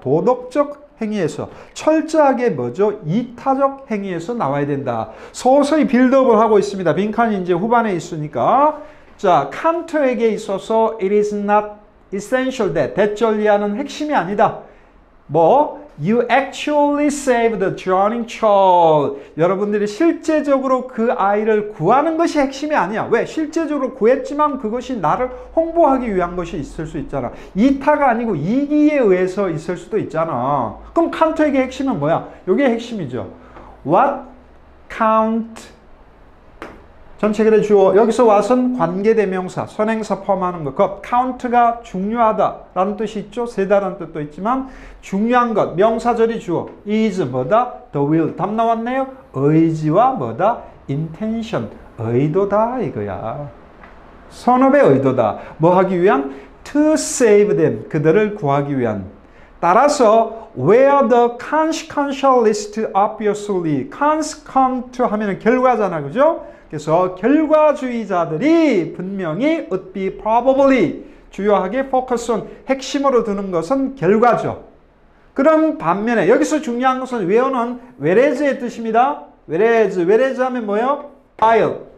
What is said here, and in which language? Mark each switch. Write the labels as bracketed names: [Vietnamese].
[Korean] 도덕적 행위에서 철저하게 뭐죠? 이타적 행위에서 나와야 된다. 서서히 빌드업을 하고 있습니다. 빈칸이 이제 후반에 있으니까. 자, 칸트에게 있어서 [English] it is not essential that, [Korean] 대절리하는 핵심이 아니다. 뭐? [English] You actually saved the drowning child. [Korean] 여러분들이 실제적으로 그 아이를 구하는 것이 핵심이 아니야. 왜? 실제적으로 구했지만 그것이 나를 홍보하기 위한 것이 있을 수 있잖아. 이타가 아니고 이기에 의해서 있을 수도 있잖아. 그럼 칸트에게 핵심은 뭐야? 이게 핵심이죠. [English] What count [Korean] 전체 글의 주어, 여기서 와선 관계대명사, 선행사 포함하는 것. 그 count가 중요하다라는 뜻이 있죠. 세다라는 뜻도 있지만 중요한 것, 명사절이 주어. is 뭐다? [English] the will. [Korean] 답 나왔네요. 의지와 뭐다? intention. 의도다 이거야. 선업의 의도다. 뭐 하기 위한? [English] to save them. [Korean] 그들을 구하기 위한. 따라서 [English] where the consequentialist obviously, [Korean] consequent 하면은 결과잖아, 그죠? 그래서 결과주의자들이 분명히 [English] would be probably [Korean] 주요하게 [English] focus on, [Korean] 핵심으로 두는 것은 결과죠. 그럼 반면에 여기서 중요한 것은 where는 whereas의 뜻입니다. whereas 하면 뭐예요? [English] while.